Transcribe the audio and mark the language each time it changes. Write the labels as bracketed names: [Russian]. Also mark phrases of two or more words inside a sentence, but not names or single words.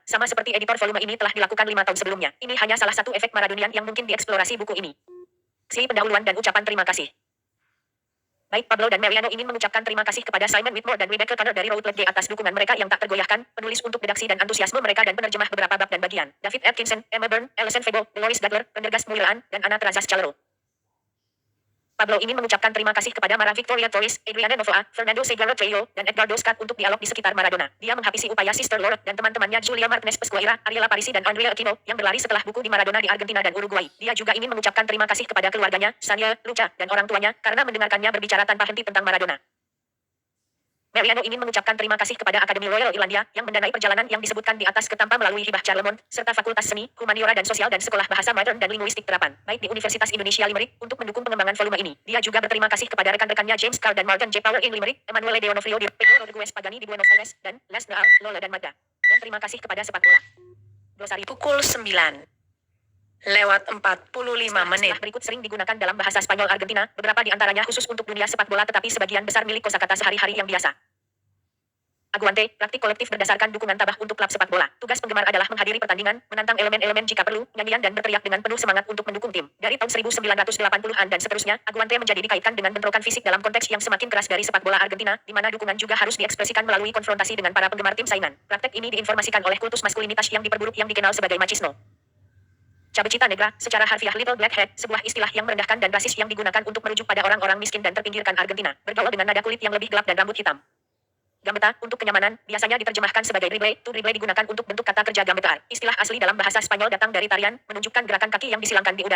[Indonesian] Sama seperti editor volume ini telah dilakukan 5 tahun sebelumnya. Ini hanya salah satu efek Maradonian yang mungkin dieksplorasi buku ini. Pendahuluan dan ucapan terima kasih. Baik Pablo dan Mariano ingin mengucapkan terima kasih kepada Simon Whitmore dan Rebecca Connor dari Routledge atas dukungan mereka yang tak tergoyahkan, penulis untuk redaksi dan antusiasme mereka dan penerjemah beberapa bab dan bagian. David Atkinson, Emma Byrne, Alison Febo, Dolores Gutler, Pendergast Muilaan, dan Ana Trazas Calero. Pablo ingin mengucapkan terima kasih kepada Mara Victoria Torres, Adriana Novoa, Fernando Segura Trejo, dan Edgardo Scott untuk dialog di sekitar Maradona. Dia menghabisi upaya Sister Lord dan teman-temannya Julia Martinez Pesqueira, Ariela Parisi dan Andrea Aquino yang berlari setelah buku di Maradona di Argentina dan Uruguay. Dia juga ingin mengucapkan terima kasih kepada keluarganya, Sanya, Lucha, dan orang tuanya karena mendengarkannya berbicara tanpa henti tentang Maradona. Mariano ingin mengucapkan terima kasih kepada Akademi Royal Irlandia yang mendanai perjalanan yang disebutkan di atas ke tanpa melalui hibah Charlemont, serta Fakultas Seni, Humaniora dan Sosial dan Sekolah Bahasa Modern dan Linguistik Terapan, baik di Universitas Indonesia Limerick, untuk mendukung pengembangan volume ini. Dia juga berterima kasih kepada rekan-rekannya James Carr dan Morgan J. Power in Limerick, Emanuele De Onofrio di Pedro Rodriguez Pagani di Buenos Aires, dan Les Naal, Lola dan Magda. Dan terima kasih kepada sepak bola. Glosari Pukul 9. Lewat 45 menit. Istilah berikut sering digunakan dalam bahasa Spanyol Argentina, beberapa di antaranya khusus untuk dunia sepak bola tetapi sebagian besar milik kosakata sehari-hari yang biasa. Aguante, praktik kolektif berdasarkan dukungan tabah untuk klub sepak bola. Tugas penggemar adalah menghadiri pertandingan, menantang elemen-elemen jika perlu, nyanyian dan berteriak dengan penuh semangat untuk mendukung tim. Dari tahun 1980-an dan seterusnya, Aguante menjadi dikaitkan dengan bentrokan fisik dalam konteks yang semakin keras dari sepak bola Argentina, di mana dukungan juga harus diekspresikan melalui konfrontasi dengan para penggemar tim saingan. Praktek ini diinformasikan oleh kultus maskulinitas yang diperburuk yang dikenal sebagai machismo. [Spanish] Cabecita negra, [Indonesian] secara harfiah [English] little blackhead, [Indonesian] sebuah istilah yang merendahkan dan rasis yang digunakan untuk merujuk pada orang-orang miskin dan terpinggirkan Argentina, bergaul dengan nada kulit yang lebih gelap dan rambut hitam. Gambeta, untuk kenyamanan, biasanya diterjemahkan sebagai dribble. [English] To dribble [Indonesian] digunakan untuk bentuk kata kerja gambetar. Istilah asli dalam bahasa Spanyol datang dari tarian, menunjukkan gerakan kaki yang disilangkan di udara.